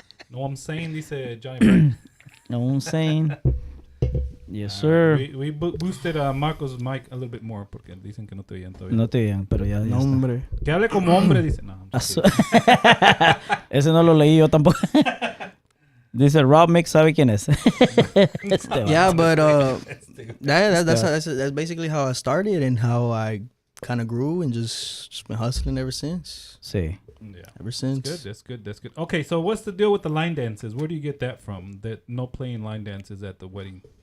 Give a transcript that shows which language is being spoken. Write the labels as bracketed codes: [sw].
[en] No, I'm saying, [es] dice [en] Johnny Black. No, I'm saying. Yes, sir. We boosted Marco's mic a little bit more [es] porque dicen que no te oían todavía. No te digan, pero ya, ya No, está. hombre. Que hable como hombre, dice. [en] No, I'm just kidding. [es] Ese no lo leí yo tampoco. Dice Rob Mix, ¿sabe quién es? Este vato. [en] Yeah, but that's basically how I started and how I kind of grew and just been hustling ever since. [es] Sí. [en] Yeah. Ever since. That's good. Okay, so what's the deal with the line dances? Where do you get that from? That no playing line dances at the wedding?